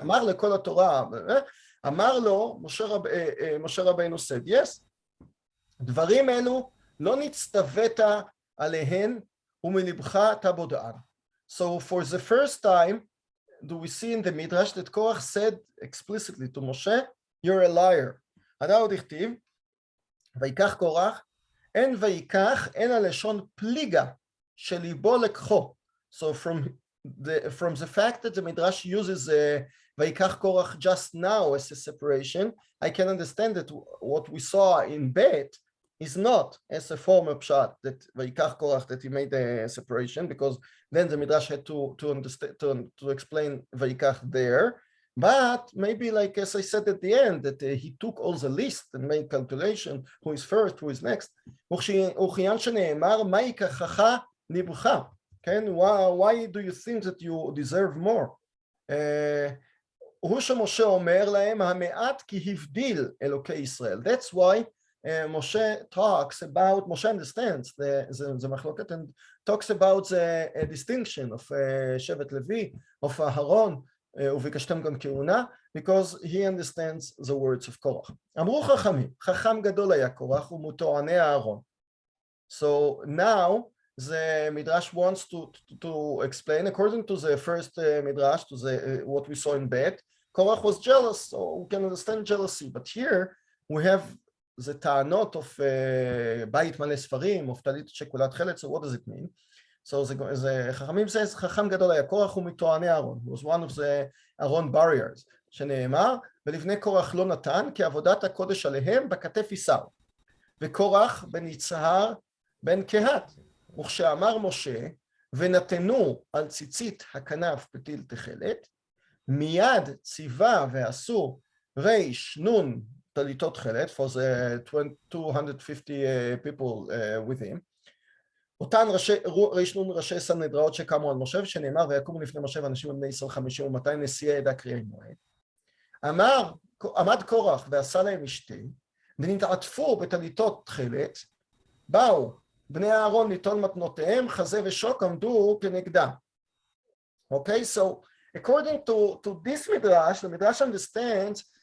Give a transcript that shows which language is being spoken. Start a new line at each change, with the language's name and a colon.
Hebrew: Amar lekol haTorah, Amar lo, Moshe Rabbeinu
English: said, yes,
Hebrew: דברים אלו לא נצטווית עליהן ומלבך תבודען.
English: So for the first time, do we see in the Midrash that Korach said explicitly to Moshe, you're a liar.
Hebrew: אתה עוד הכתיב, ויקח קורח, אין ויקח, אין הלשון פליגה, שליבו לקחו.
English: So from the fact that the Midrash uses ויקח קורח just now as a separation, I can understand that what we saw in Bet is not as a former pshat that Vayikach Korach, that he made a separation, because then the Midrash had to understand, to explain Vayikach there. But maybe, like as I said at the end, that he took all the list and made calculation, who is first, who is next.
Hebrew: וכיוון שנאמר, מה ייקחך ליבך?
English: Why do you think that you deserve more?
Hebrew: הוא שמשה אומר להם, המעט כי הבדיל אלוקי ישראל.
English: That's why Moshe talks about, Moshe understands the machloket and talks about the distinction of Shevet Levi, of Aharon,
Hebrew: וביקשתם גם כהונה,
English: because he understands the words of Korach.
Hebrew: אמרו חכמים, חכם גדול היה קורח ומטועני אהרון.
English: So now the Midrash wants to explain, according to the first Midrash, to the what we saw in Bet, Korach was jealous, so we can understand jealousy. But here we have the ta'anot of Bait Maleh Sfarim, of Talit Shekulat Chelet. So what does it mean? So the Chachamim says,
Hebrew: Chacham Gadol היה קורח ומטועני אהרון.
English: He was one of the Aaron barriers.
Hebrew: שנאמר, ולבני קורח לא נתן, כי עבודת הקודש עליהם בכתף יישאו. וקורח בן יצהר בן קהת. וכשאמר משה, ונתנו על ציצית הכנף פתיל תכלת, מיד ציווה ועשו ריש נון טליתות תכלת,
English: for the 250 people with him,
Hebrew: אותן ריש נון ראשי סנהדריות שקמו על משה, שנאמר ויקומו לפני משה ואנשים בני ישראל 50 ו200 נשיאי עדה קריאי מועד. עמד קורח ועשה להם משתה, ונתעטפו בטליתות תכלת, באו בני אהרון ליטול מתנותיהם, חזה ושוק עמדו כנגדם.
English: Okay, so according to this Midrash, the Midrash understands